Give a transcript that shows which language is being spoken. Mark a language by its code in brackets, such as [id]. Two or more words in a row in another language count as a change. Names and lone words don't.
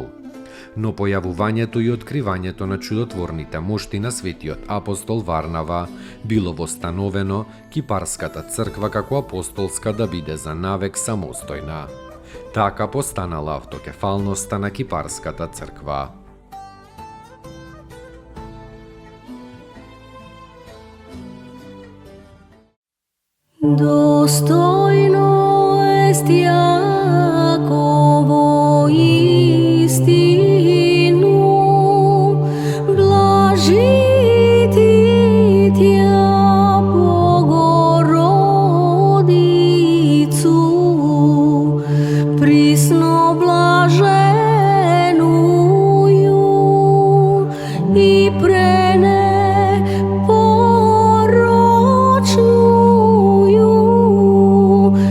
[mk] Но појавувањето и откривањето на чудотворните мошти на светиот апостол Варнава било востановено Кипарската црква како апостолска да биде за навек самостојна. Така постанала автокефалноста на Кипарската црква. [cu] Достойно est Јаково истину, блажити Тја Богородицу, присно блаженују и пренепорочну